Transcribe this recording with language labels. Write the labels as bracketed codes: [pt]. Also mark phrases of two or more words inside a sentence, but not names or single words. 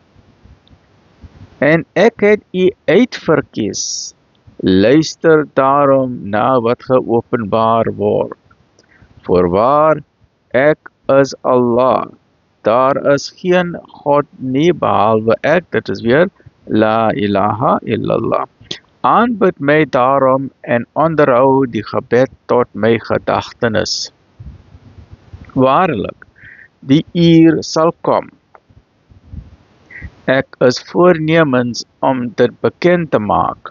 [af] En ek het u uitverkies. Luister daarom na wat geopenbaar word. Voorwaar, ek is Allah. Daar is geen God nie behalwe ek. Dit is weer [ar] لا إله إلا الله. [af] Aanbid my daarom en onderhou die gebed tot my gedagtenis. Waarlik, die uur sal kom. Ek is voornemens om dit bekend te maak.